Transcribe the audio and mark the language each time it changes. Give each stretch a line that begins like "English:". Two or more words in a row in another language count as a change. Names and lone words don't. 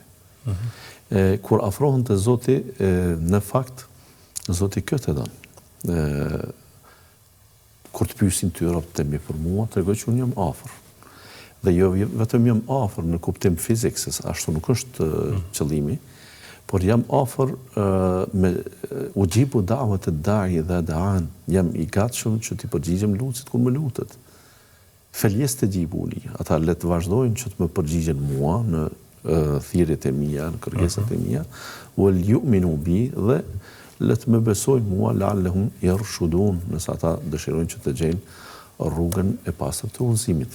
Albanian: Kur afrohen të Zoti, në fakt, Zoti këtë e dënë. Kur të pyesin ty robët e mi për mua, tregoj që unë jam afër. Dhe jo vetëm jam afër në kuptim fizik, se ashtu nuk është qëllimi, por jam afër me
Arabic: أجيب دعوة الداع
Albanian: dhe da'an, jam i gatshëm që t'i përgjigjem lutësit kur më lutet.
Arabic: فليستجيبوا لي,
Albanian: ata le të vazhdojnë që të më përgjigjen mua në thirrjet e mia, në kërkesat e mia,
Arabic: وليؤمنوا بي,
Albanian: dhe le të më besojnë mua
Arabic: لعلهم يرشدون,
Albanian: nëse ata dëshirojnë që të gjejnë rrugën e pastër të udhëzimit.